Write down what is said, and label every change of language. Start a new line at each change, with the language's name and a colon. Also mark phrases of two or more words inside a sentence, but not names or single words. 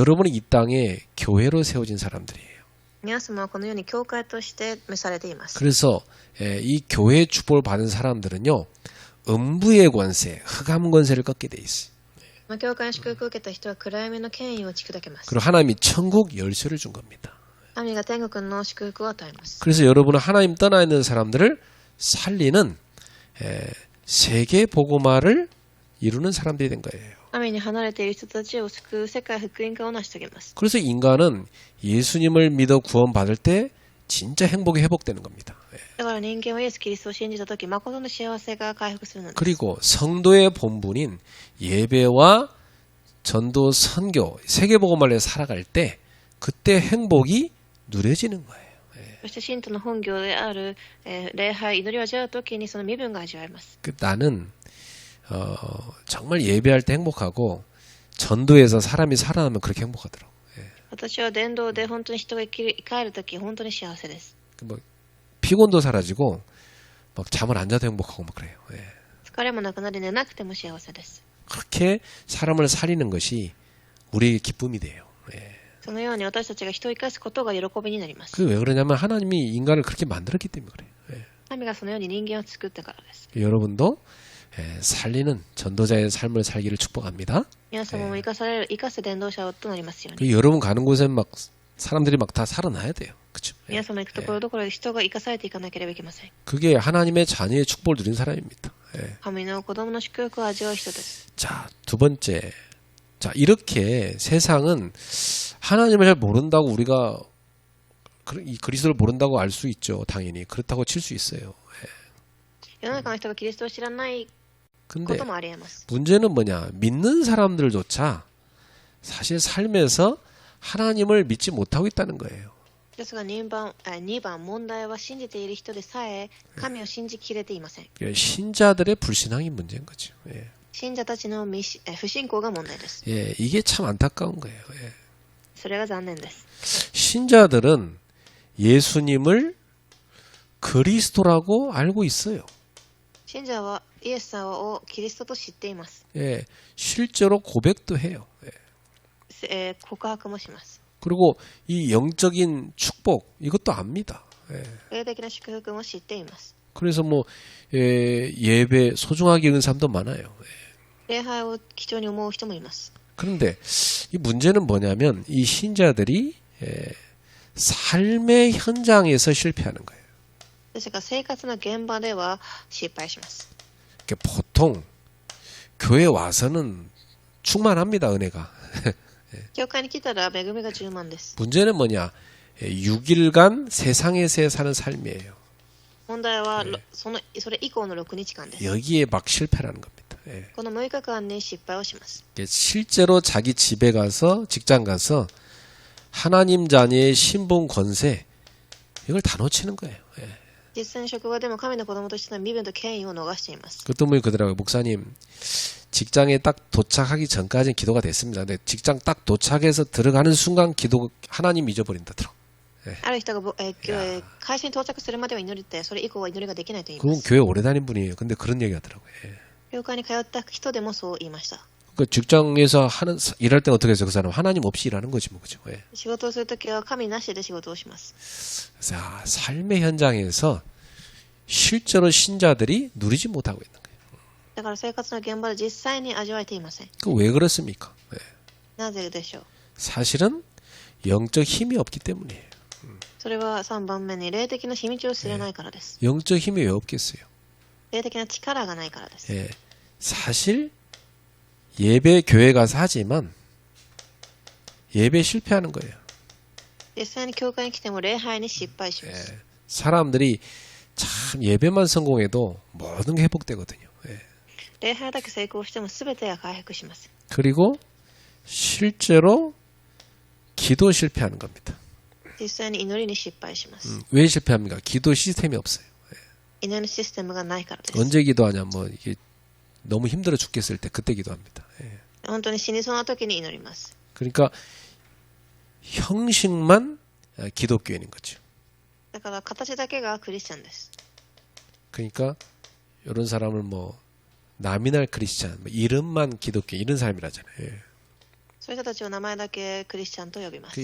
Korean: 여러분이 이 땅에 교회로 세워진 사람들이에요.
Japanese: 皆様はこの世に教会として召されています。
Korean: 그래서 이 교회의 축복을 받은 사람들은요, 음부의 권세, 흑암 권세를 꺾게 돼 있어요.
Japanese: この教会の祝福を受けた人は暗闇の権威を打ち砕けます。
Korean: 그리고 하나님이 천국 열쇠를 준 겁니다.
Japanese: 神が天国の祝福を与えます。
Korean: 그래서 여러분은 하나님 떠나 있는 사람들을 살리는 세계 복음화를 이루는 사람들이 된 거예요.
Japanese: 神に離れている人たちを救う世界福音化を成し遂げます。
Korean: 그래서 인간은 예수님을 믿어 구원받을 때 진짜 행복이 회복되는 겁니다.
Japanese: だから人間はイエス・キリストを信じたとき、誠の幸せが回復するのです。
Korean: 그리고 성도의 본분인 예배와 전도, 선교, 세계복음화를 살아갈 때 그때 행복이 누려지는 거예요.
Japanese: そして信徒の本業である、礼拝、祈りを味わうときにその身分が味わえます。
Korean: 나는 정말 예배할 때 행복하고 전도에서 사람이 살아나면 그렇게 행복하더라고.
Japanese: 私は伝道で本当に人が生き返るとき、本当に幸せです。
Korean: 뭐 피곤도 사라지고 막 잠을 안 자도 행복하고 막 그래요.
Japanese: 疲れもなくなり寝なくても幸せです。
Korean: 그렇게 사람을 살리는 것이 우리의 기쁨이 돼요.
Japanese: そのように私たちが人を生かすことが喜びになります。
Korean: 그 왜 그러냐면 하나님이 인간을 그렇게 만들었기 때문에 그래요.
Japanese: 神がそのように人間を作ったからです。
Korean: 여러분도 살리는 전도자의 삶을 살기를 축복합니다.
Japanese: 皆様も生かす伝道者となりますように。
Korean: 그 여러분 가는 곳에 막 사람들이 막 다 살아나야 돼요. 그렇죠?
Japanese: 皆様行くところどころで人が生かされていかなければいけません。
Korean: 그게 하나님의 자녀의 축복을 누린 사람입니다.
Japanese: 神の子供の祝福を味わう人です。
Korean: 자, 두 번째. 자, 이렇게 세상은 하나님을 잘 모른다고 우리가 이 그리스도를 모른다고 알 수 있죠. 당연히. 그렇다고 칠 수 있어요.
Japanese: 世の中の人がキリストを知らない
Korean: 근데
Japanese: こともありえます。
Korean: 문제는 뭐냐? 믿는 사람들조차 사실 삶에서 하나님을 믿지 못하고 있다는 거예요.
Japanese: ですが2番問題は信じている人でさえ神を信じきれていません。
Korean: 신자들의 불신앙이 문제인 거죠. 예.
Japanese: 信者たちの不信仰が問題です。
Korean: 예, 이게 참 안타까운 거예요. 예.
Japanese: それが残念です。
Korean: 신자들은 예수님을 그리스도라고 알고 있어요.
Japanese: 信者はイエス様をキリストと知っています。
Korean: 예, 실제로 고백도 해요. 예.
Japanese: 告白もします。
Korean: 그리고 이 영적인 축복 이것도 압니다. 예.
Japanese: 霊的な祝福も知っています。
Korean: 그래서 뭐 예배 소중하게 여기는 사람도 많아요. 예.
Japanese: 礼拝を貴重に思う人もいます。
Korean: 그런데 이 문제는 뭐냐면 이 신자들이 삶의 현장에서 실패하는 거예요.
Japanese: ですが生活の現場では失敗します。
Korean: 그러니까 보통 교회 와서는 충만합니다, 은혜가.
Japanese: 教会に来たら恵みが充満です。
Korean: 문제는 뭐냐? 6일간 세상에서 사는 삶이에요.
Japanese: 問題はそれ以降の6日間です。
Korean: 여기에 막 실패라는 겁니다. 예.
Japanese: この6日間に失敗をします。
Korean: 실제로 자기 집에 가서 직장 가서 하나님 자녀의 신분 권세 이걸 다 놓치는 거예요. 예.
Japanese: 実際に職場でも神の子供としての身分と権威を逃しています。
Korean: 그것도 뭐 그러더라고요. 목사님 직장에 딱 도착하기 전까지는 기도가 됐습니다. 근데 직장 딱 도착해서 들어가는 순간 기도 하나님 잊어버린다더라.
Japanese: ある人が会社に到着するまでは祈りってそれ以降は祈りができないと言いま
Korean: 그건
Japanese: す。
Korean: 교회 오래 다닌 분이에요. 근데 그런 얘기 하더라고요. 예.
Japanese: 教会に通った人でもそう言いました。
Korean: 그 직장에서 일할 때는 어떻게 해서 그 사람 하나님 없이 일하는 거지 뭐 그죠. 예.
Japanese: 仕事をするときは神なしで仕事をします。
Korean: 그래서 삶의 현장에서 실제로 신자들이 누리지 못하고 있는 거예요.
Japanese: だから生活の現場で実際に味わえていません。
Korean: 그 왜 그렇습니까? 예.
Japanese: なぜでしょう。
Korean: 사실은 영적 힘이 없기 때문이에요.
Japanese: それは3番目に霊的な秘密を知らないからです。
Korean: 영적 힘이 왜 없겠어요?
Japanese: 霊的な力がないからです。
Korean: 예. 사실 예배 교회 가서 하지만 예배 실패하는 거예요.
Japanese: 実際に教会に来ても礼拝に失敗します。
Korean: 예. 사람들이 참 예배만 성공해도 모든 게 회복되거든요. 예.
Japanese: 礼拝だけ成功しても全てが回復します。
Korean: 그리고 실제로 기도 실패하는 겁니다.
Japanese: 実際に祈りに失敗します。
Korean: 왜 실패합니까? 기도 시스템이 없어요.
Japanese: 祈りシステムがないからです。
Korean: 언제 기도하냐? 뭐 이게 너무 힘들어 죽겠을 때 그때 기도합니다. 예.
Japanese: 本当に死にそうな時に祈ります。
Korean: 그러니까 형식만 기독교인인 거죠.
Japanese: だから形だけがクリスチャンです。
Korean: 그러니까 이런 사람을 뭐
English: nominal Christian,
Korean: 뭐 이름만 기독교 이런 사람이라잖아요. 예.
Japanese: そういう人たちを名前だけクリスチャンと呼びます。